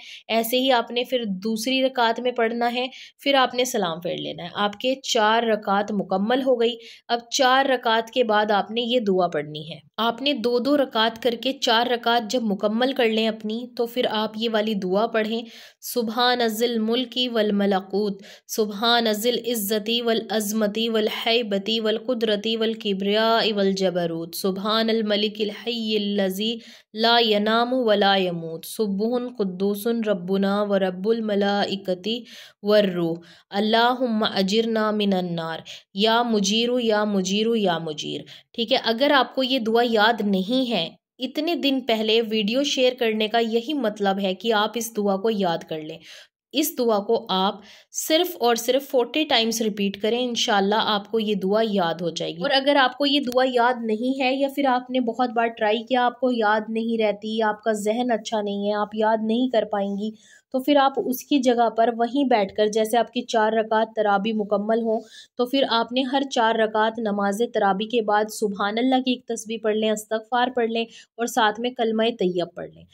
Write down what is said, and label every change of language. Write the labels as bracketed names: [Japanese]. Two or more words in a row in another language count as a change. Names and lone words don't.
[Hindi] ऐसे ही आपने फिर दूसरी रकात में पढ़ना है, फिर आपने सलाम फेर लेना है। आपके 4 रकात मुकम्मल हो गई। अब 4 रकात के बाद आपने ये दुआ पढ़नी है। आपने 2-2 रकात करके 4 रकात जब मुकम्मल कर लें अपनी, तो फिर आप ये वाली दुआ पढ़ें, [Arabic] سبحان ذي الملك والملكوت، سبحان ذي العزة والعظمة والهيبة والقدرة والكبرياء والجبروت، سبحان الملك الحي الذي لا ينام ولا يموت، سبوح قدوس ربنا ورب الملائكة والروح، اللهم أجرنا من النار, يا مجير يا مجير يا مجير. [Hindi] ठीक है, अगर आपको ये दुआ याद नहीं है, इतने दिन पहले [English] video share [Hindi] करने का यही मतलब है कि आप इस दुआ को याद कर लें। इस दुआ को आप सिर्फ और सिर्फ 40 [English] times repeat [Hindi] करें, इंशाल्लाह आपको ये दुआ याद हो जाएगी। और अगर आपको ये दुआ याद नहीं है, या फिर आपने बहुत बार ट्राई किया, आपको याद नहीं रहती, आपका जहन अच्छा नहीं है, आप याद नहीं कर पाएंगी, तो फिर आप उसकी जगह पर वहीं बैठकर, जैसे आपकी 4 रकात तराबी मुकम्मल हो, तो फिर आपने हर 4 रकात नमाज तराबी के बाद सुबहानल्लाह की एक तस्बीह पढ़ लें, इस्तग़फ़ार पढ़ लें, और साथ में कलमा तैयब पढ़ लें।